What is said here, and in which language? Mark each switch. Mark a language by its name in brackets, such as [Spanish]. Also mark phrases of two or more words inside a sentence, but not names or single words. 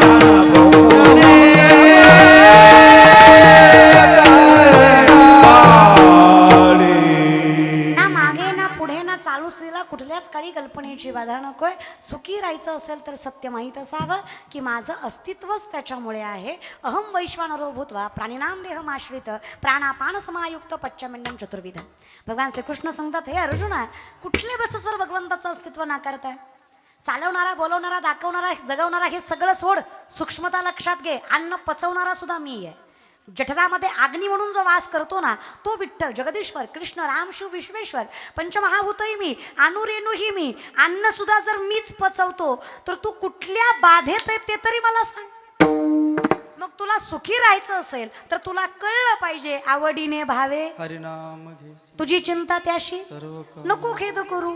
[Marathi] ना मागे ना पुढे ना चालूच तिला कुठल्याच काळी कल्पनेची बाधा नकोय. सुखी राहायचं असेल तर सत्य माहीत असावं की माझं अस्तित्वच त्याच्यामुळे आहे. [Sanskrit] अहम वैश्वानरो भूत्वा प्राणिनाम देहमाश्रित प्राणापान समायुक्त पच्चमिंडम चतुर्विध. [Marathi] भगवान श्रीकृष्ण सांगतात, हे अर्जुना, कुठल्या बससवर भगवंताचं अस्तित्व नाकारताय? चालवणारा, बोलवणारा, दाखवणारा, जगवणारा हे सगळं सोड. सूक्ष्मता लक्षात घे. अन्न पचवणारा सुद्धा मी आहे. जठरामध्ये अग्नी म्हणून जो वास करतो ना, तो विठ्ठल, जगदीश्वर, कृष्ण, राम, शिव, विश्वेश्वर, पंचमहाभूतही मी, अणुरेणूही मी. अन्न सुद्धा जर मीच पचवतो तर तू कुठल्या बाधेत आहे ते तरी मला सांग. मग तुला सुखी राहायचं असेल तर तुला कळलं पाहिजे, आवडीने भावे हरिनाम घे तुझी चिंता त्याशी सर्व नको खेद करू.